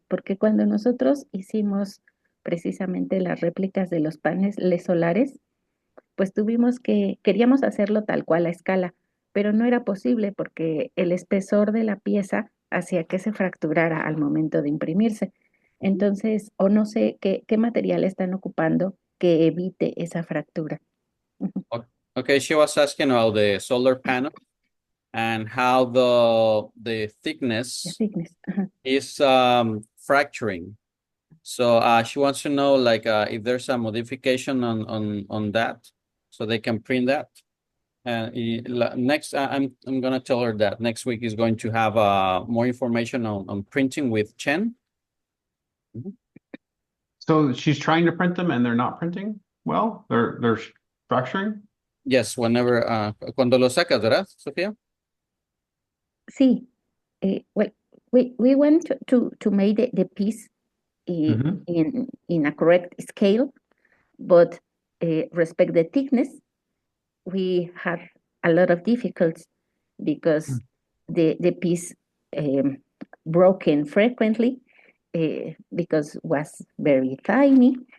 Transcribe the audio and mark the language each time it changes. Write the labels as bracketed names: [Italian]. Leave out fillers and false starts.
[Spanish] Porque cuando nosotros hicimos precisamente las réplicas de los paneles solares, pues queríamos hacerlo tal cual a escala, pero no era posible porque el espesor de la pieza hacía que se fracturara al momento de imprimirse. Entonces, o no sé qué material están ocupando que evite esa fractura. [English] Okay, she was asking about the solar panel and how the The thickness thickness. is fracturing. So she wants to know like if there's a modification on that, so they can print that. And next, I'm gonna tell her that next week is going to have more information on printing with Chen. So she's trying to print them and they're not printing well? They're fracturing? Yes, whenever [Spanish] cuando lo sacas, ¿verdad, Sofía? Sí. [English] Well, we want to make the piece Mhm. in a correct scale, but respect the thickness, we have a lot of difficulties because the piece broken frequently because was very tiny.